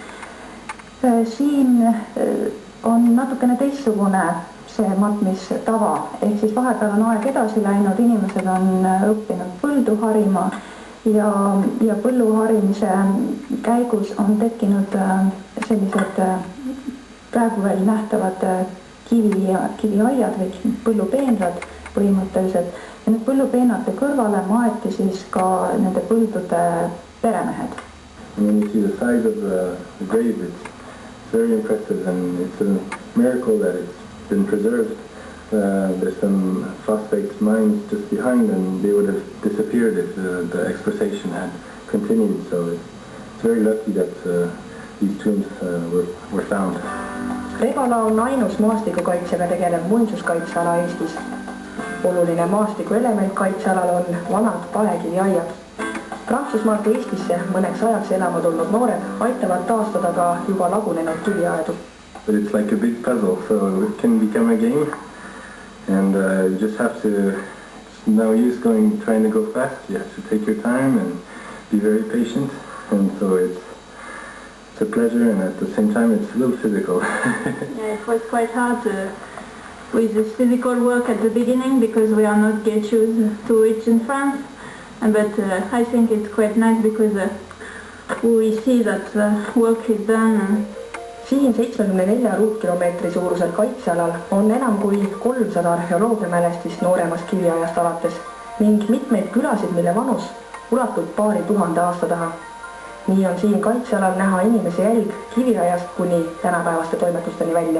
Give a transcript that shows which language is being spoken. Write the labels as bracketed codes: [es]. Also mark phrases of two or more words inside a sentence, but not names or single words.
[et] Siin on natukene teistsugune see matmistava, ehk siis vahepeal on aeg edasi läinud, inimesed on õppinud põldu harima ja põllu harimise käigus on tekkinud sellised praegu veel nähtavad kiviaiad või põllupeenrad põhimõtteliselt. Ja need põllupeenrate kõrvale maeti siis ka nende põldude peremehed. [en] When you see the size of the grave, it's very impressive and it's a miracle that it's been preserved. There's some phosphate mines just behind and they would have disappeared if the exploitation had continued. So it's very lucky that these tombs were found. [et] Revala on ainus maastikukaitsega tegelev muinsuskaitseala Eestis. Oluline maastiku element kaitsealal on vanad paekiviaiad. Prantsusmaalt Eestisse mõneks ajaks elama tulnud noored aitavad taastada ka juba lagunenud kiviaedu. [en] But it's like a big puzzle, so it can become a game. And you just have to, it's no use trying to go fast. You have to take your time and be very patient. And so it's a pleasure and at the same time it's a little physical. Yeah, it was quite hard with the physical work at the beginning because we are not get used to it in France. But I think it's quite nice because we see that work is done. [et] Siin 74 ruutkilomeetri suurusel kaitsealal on enam kui 300 arheoloogiamälestist nooremast kiviajast alates ning mitmeid külasid, mille vanus ulatub paari tuhande aasta taha. Nii on siin kaitsealal näha inimese jälg kiviajast kuni tänapäevaste toimetusteni välja.